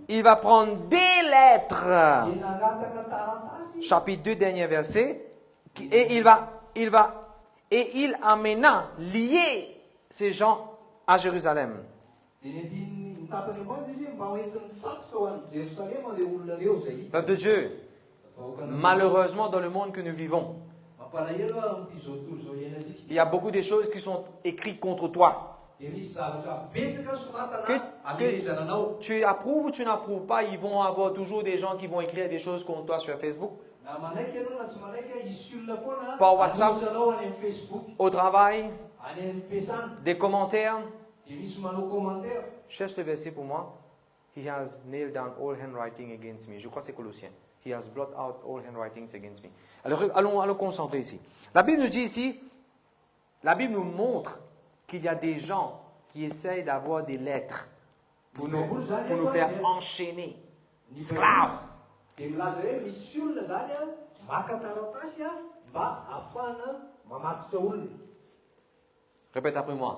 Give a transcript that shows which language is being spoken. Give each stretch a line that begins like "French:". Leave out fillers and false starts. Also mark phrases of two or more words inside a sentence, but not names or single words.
French: Il va prendre des lettres.
Malagasy: Dia nangataka taratasy.
French: Chapitre 2, dernier verset. Et il amena lier ces gens à Jérusalem. Peuple de Dieu, malheureusement dans le monde que nous vivons, il y a beaucoup de choses qui sont écrites contre toi. Que tu approuves ou tu n'approuves pas, ils vont avoir toujours des gens qui vont écrire des choses contre toi sur Facebook, par WhatsApp, au travail, des commentaires. Cherche le verset pour moi.
English: He has nailed down all handwriting against me.
French: Je crois que c'est Colossiens.
English: He has blotted out all handwritings against me.
French: Alors, allons concentrer ici. La Bible nous dit ici, la Bible nous montre qu'il y a des gens qui essayent d'avoir des lettres pour nous faire enchaîner, esclaves. Répète après moi.